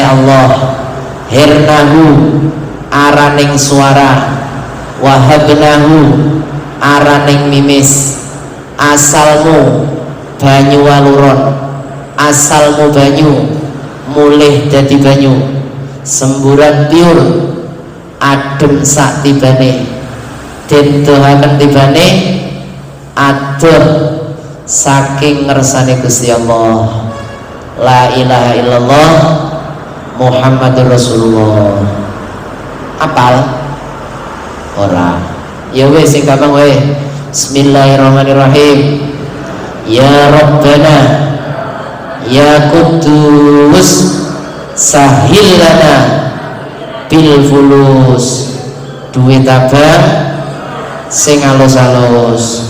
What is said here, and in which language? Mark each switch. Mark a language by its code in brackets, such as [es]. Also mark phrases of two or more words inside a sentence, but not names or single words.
[jv] Allah, hirnahu araning suara, wahabnahu araning mimis, asalmu banyu waluron, asalmu banyu mulih dadi banyu, semburan piur adem sak tibane, den dohaken tibane adoh saking ngersane Gusti Allah. [ar] لا إله إلا الله محمد رسول الله. [jv] Apal? Ora. Ya wis sing gampang wae. [ar] بسم الله الرحمن الرحيم يا ربنا يا قدوس سهل لنا بالفلوس, [jv] duit abang sing alus-alus.